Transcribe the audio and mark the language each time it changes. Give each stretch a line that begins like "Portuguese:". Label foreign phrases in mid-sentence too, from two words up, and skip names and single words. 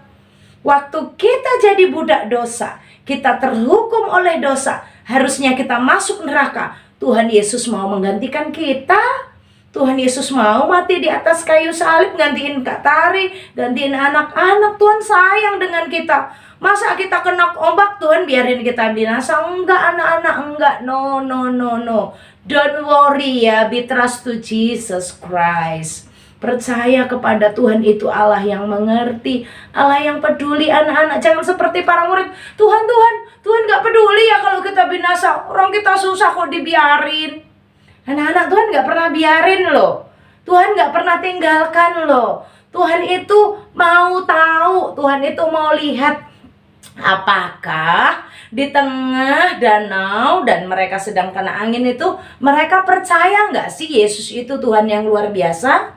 Indonesian: Waktu kita jadi budak dosa, kita terhukum oleh dosa, harusnya kita masuk neraka. Tuhan Yesus mau menggantikan kita. Tuhan Yesus mau mati di atas kayu salib, gantiin Kak Tari, gantiin anak-anak. Tuhan sayang dengan kita. Masa kita kena ombak, Tuhan biarin kita binasa? Enggak anak-anak, enggak. No.
English: Don't worry ya, be trust to Jesus Christ.
Indonesian: Percaya kepada Tuhan, itu Allah yang mengerti, Allah yang peduli anak-anak. Jangan seperti para murid, Tuhan gak peduli ya kalau kita binasa. Orang kita susah kok dibiarin. Anak-anak, Tuhan gak pernah biarin loh. Tuhan gak pernah tinggalkan loh. Tuhan itu mau tahu, Tuhan itu mau lihat apakah di tengah danau dan mereka sedang kena angin itu, mereka percaya gak sih Yesus itu Tuhan yang luar biasa?